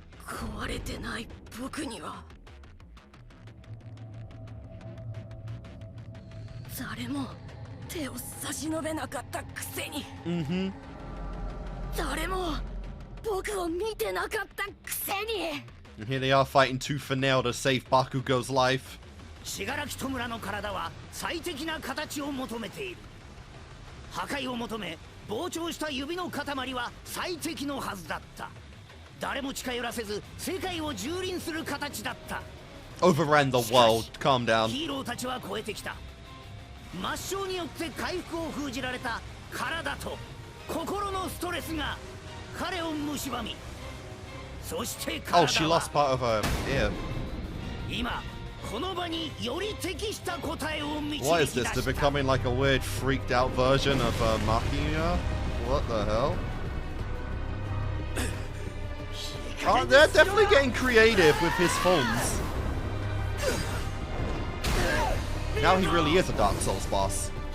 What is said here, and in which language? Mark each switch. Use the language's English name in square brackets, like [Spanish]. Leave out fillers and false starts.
[Japanese] 壊れてない僕には誰も手を差し伸べなかったくせに誰も僕を見てなかったくせに [English] And here they are fighting tooth and nail to save Bakugo's life. [Japanese] 信楽戸村の体は最適な形を求めている破壊を求め膨張した指の塊は最適のはずだった。誰も近寄らせず世界を蹂躙する形だった。 [English] Overran the world. Calm down. [Japanese] ヒーローたちは超えてきた。抹消によって回復を封じられた体と心のストレスが彼を蝕み、そして体は [English] Oh, she lost part of her ear. [Japanese] 今この場により適した答えを導き出 [English] What [Japanese] し [English] is [Japanese] た。 [English] this? They're becoming like a weird, freaked out version of Machina? What the hell? Oh, they're definitely getting creative with his forms. Now he really is a Dark Souls boss.